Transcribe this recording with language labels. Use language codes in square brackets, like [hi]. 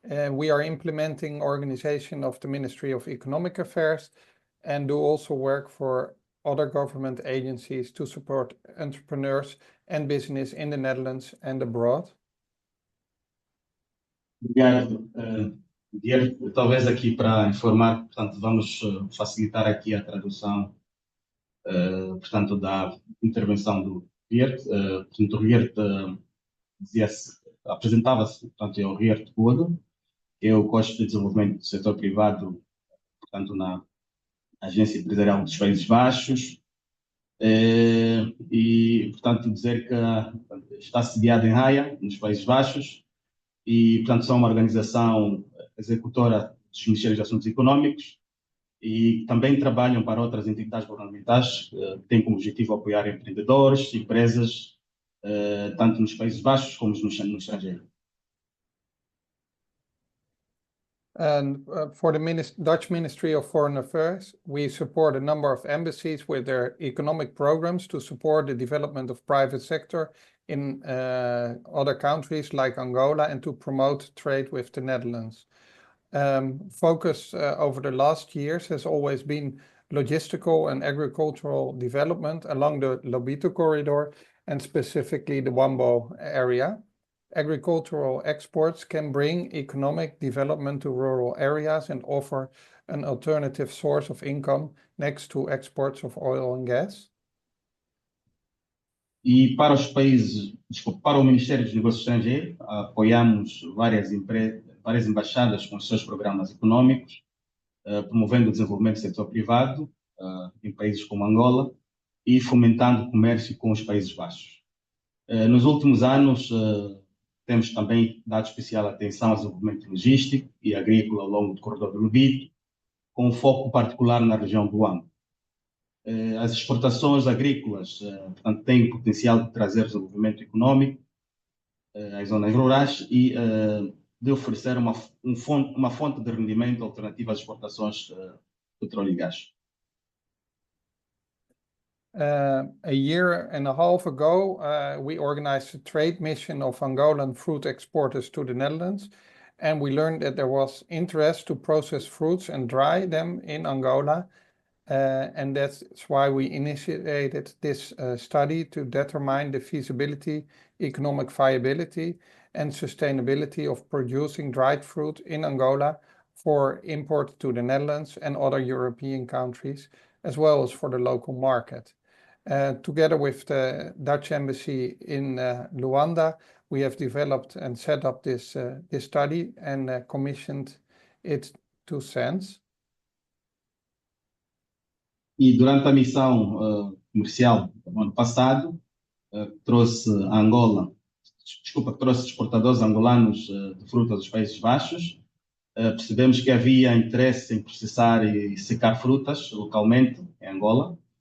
[en] We are implementing organization of the Ministry of Economic Affairs and do also work for other government agencies to support entrepreneurs and business in the Netherlands and abroad. [pt] Obrigado. Talvez aqui para informar, portanto, vamos facilitar aqui a tradução, portanto, da intervenção do Geert. Portanto, o Geert apresentava-se, portanto, é o Geert Bode, é o coach de desenvolvimento do setor privado, portanto, na Agência Empresarial dos Países Baixos, e, portanto, dizer que está sediado em Haia, nos Países Baixos, e, portanto, são uma organização executora dos Ministérios de Assuntos Econômicos e também trabalham para outras entidades governamentais que têm como objetivo apoiar empreendedores, empresas, tanto nos Países Baixos como no estrangeiro. [en] And for the Dutch Ministry of Foreign Affairs, we support a number of embassies with their economic programs to support the development of private sector in other countries like Angola and to promote trade with the Netherlands. Focus over the last years has always been logistical and agricultural development along the Lobito corridor and specifically the Wambo area. Agricultural exports can bring economic development to rural areas and offer an alternative source of income next to exports of oil and gas. [pt] E para os países, para o Ministério dos Negócios Estrangeiros, apoiamos várias embaixadas com os seus programas econômicos, promovendo o desenvolvimento do setor privado em países como Angola e fomentando o comércio com os Países Baixos. Nos últimos anos, temos também dado especial atenção ao desenvolvimento logístico e agrícola ao longo do corredor do Lobito, com foco particular na região do Wambo. As exportações agrícolas, portanto, têm o potencial de trazer desenvolvimento econômico às zonas rurais e de oferecer uma fonte de rendimento alternativa às exportações de petróleo e gás. [en] A year and a half ago, we organized a trade mission of Angolan fruit exporters to the Netherlands, and we learned that there was interest to process fruits and dry them in Angola, and that's why we initiated this study to determine the feasibility, economic viability, and sustainability of producing dried fruit in Angola for import to the Netherlands and other European countries, as well as for the local market. Together with the Dutch Embassy in Luanda, we have developed and set up this study and commissioned it to SENS. [pt] E durante a missão comercial do ano passado, trouxe exportadores angolanos de frutas dos Países Baixos. Percebemos que havia interesse em processar e secar frutas localmente em Angola.